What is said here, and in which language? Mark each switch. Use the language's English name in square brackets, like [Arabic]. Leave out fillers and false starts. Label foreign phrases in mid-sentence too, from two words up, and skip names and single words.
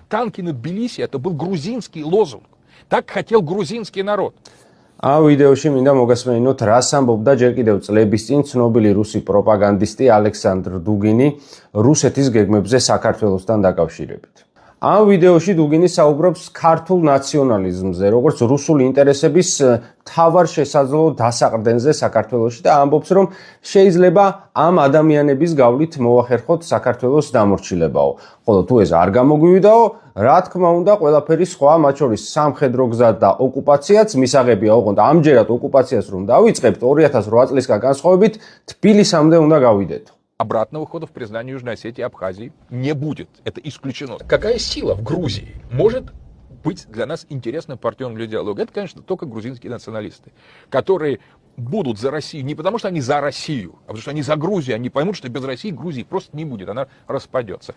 [Russian] танки над Тбилиси, это был грузинский лозунг. Так хотел грузинский народ. [Georgian] ამ ვიდეოში მინდა მოგესმენინოთ, რას ამბობდა ჯერ კიდევ წლების წინ ცნობილი რუსი პროპაგანდისტი ალექსანდრ დუგინი რუსეთის გეგმებზე საქართველოსთან დაკავშირებით. ამ ვიდეოში დუგინი საუბრობს ქართულ ნაციონალიზმზე, როგორც რუსული ინტერესების მთავარ შესაძლო დასაყრდენზე საქართველოში და ამბობს, რომ შეიძლება ამ ადამიანების გავლით მოახერხოთ საქართველოს დამორჩილებაო. ხოლო თუ ეს არ გამოგვივიდაო, რა თქმა უნდა, ყველაფერი სხვა, მათ შორის სამხედრო გზა და ოკუპაციაც მისაღებია, ოღონდ ამჯერად ოკუპაციას რომ დავიწყებთ 2008 წლისგან განსხვავებით, თბილისამდე უნდა გავიდეთ. [Russian] Обратного хода в признании Южной Осетии и Абхазии не будет. Это исключено. Какая сила в Грузии может быть для нас интересным партнером для диалога? Это, конечно, только грузинские националисты, которые будут за Россию не потому, что они за Россию, а потому что они за Грузию. Они поймут, что без России Грузии просто не будет, она распадется.